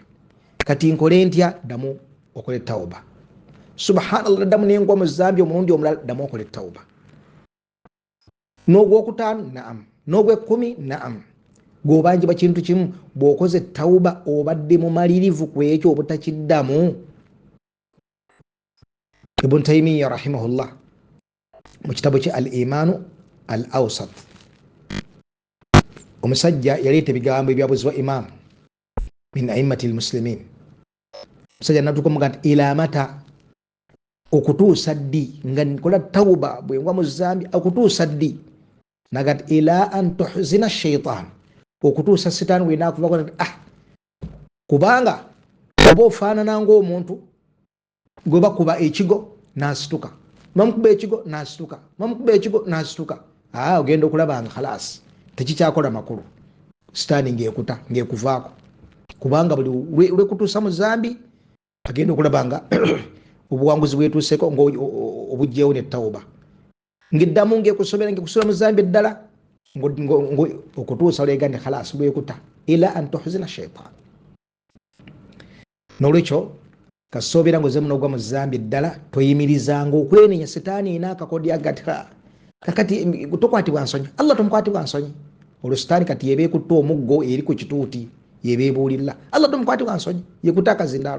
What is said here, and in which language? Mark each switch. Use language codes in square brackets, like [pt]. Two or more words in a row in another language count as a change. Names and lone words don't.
[lg] Kati nkole ntya? Ddamu okole tawuba. Subhanallah, ddamu n'engwa mu zambi omulundi omulala, ddamu okole tawuba. N'ogwokutaano naamu, n'ogw'ekkumi naamu. Gwobanjibwa kintu kimu, bw'okoze tawuba obadde mumalirivu ku ekyo obutakiddamu. Ibn Taymiyyah rahimahullah mu kitabu kye al imaanu al awsat, omusajja yaleeta ebigambo ebyabuzibwa imaamu [ar] من أئمة المسلمين. [lg] Omusajja natuuka muga nti [ar] إلى متى, [lg] okutuusa ddi nga nkola tawuba bwengwa mu zambi, okutuusa ddi? Naga nti [ar] إلى أن تحزن الشيطان, [lg] okutuusa sitaani bwenakuvako nti kubanga oba ofaanana ng'omuntu gwe bakuba ekigo n'asituka, bamukuba ekigo n'asituka, bamukuba ekigo n'asituka, ogenda okulaba nga khalasi tekikyakola makulu, sitaani ng'ekuta ng'ekuvaako, kubanga buli lwekutuusa mu zambi agenda okulaba nga obuwanguzi bwetuuseko ng'obujjeewo ne tawuba, ng'eddamu ng'ekusula mu zambi eddala okutuusa olega ne khalasi lwekuta, [ar] إلى أن تحزن الشيطان. [lg] N'olwekyo kasoobera ngoze munogwa mu zambi eddala, toyimirizanga okwenenya sitaani inaakakodya agati kakati tokwatibwa nsonyi, Allah tomukwatibwa nsonyi. Olwo sitaani kati yeba ekutta omuggo eri ku kituuti, yeba ebuulirira, Allah tomukwatibwa nsonyi, yekutta akazindaalo.